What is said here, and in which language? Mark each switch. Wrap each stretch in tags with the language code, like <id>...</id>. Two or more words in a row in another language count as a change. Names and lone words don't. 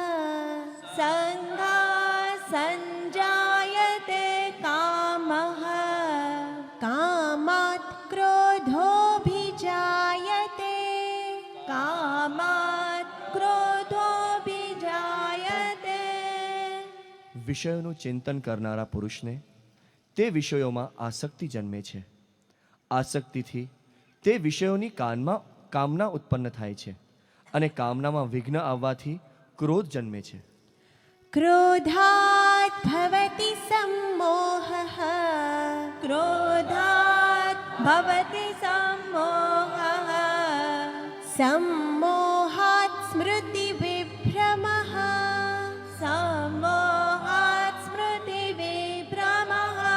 <sa>संगात् संजायते कामः कामात् क्रोधोऽभिजायते कामात् क्रोधोऽभिजायते।</sa> <gu>વિષયોનું ચિંતન કરનારા પુરુષને તે વિષયોમાં આસક્તિ જન્મે છે. આસક્તિથી તે વિષયોની કામના ઉત્પન્ન થાય છે અને કામનામાં વિઘ્ન આવવાથી ક્રોધ જન્મે છે.</gu> <sa>क्रोधात् भवति सम्मोहः क्रोधात् भवति सम्मोहः सम्मोहात् स्मृतिविभ्रमः सम्मोहात् स्मृतिविभ्रमः</sa>